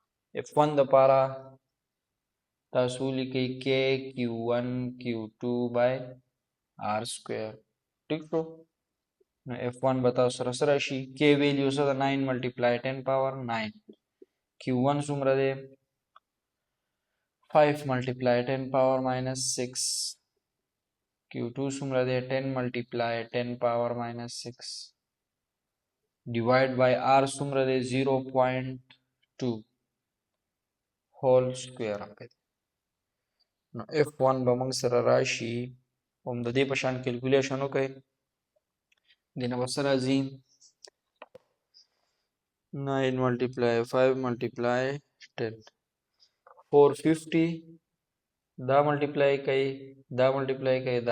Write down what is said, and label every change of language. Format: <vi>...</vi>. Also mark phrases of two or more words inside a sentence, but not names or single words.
<ps>F1 د پاره تاسو لیکئ K Q1 Q2</ps> <en>by R square.</en> <ps>ٹھیک شو نو F1 به تاسو سره سره شي K ویلیو سره 9</ps> <en>multiply 10 power</en> <ps>9 Q1 څومره دی 5</ps> <en>multiply 10 power minus 6</en> <ps>Q2 څومره دی 10</ps> <en>multiply 10 power minus 6 divide by R</en> <ps>څومره دی 0.2</ps> <en>whole square</en> <ps>راکړي نو F1 به موږ سره راشي هم د دې په شان کیلکولیشن وکړئ دینه به سره راځي 9</ps> <en>multiply 5 multiply 10</en> <ps>450 دا ملټیپلای کوي دا ملټیپلای کوي دا</ps>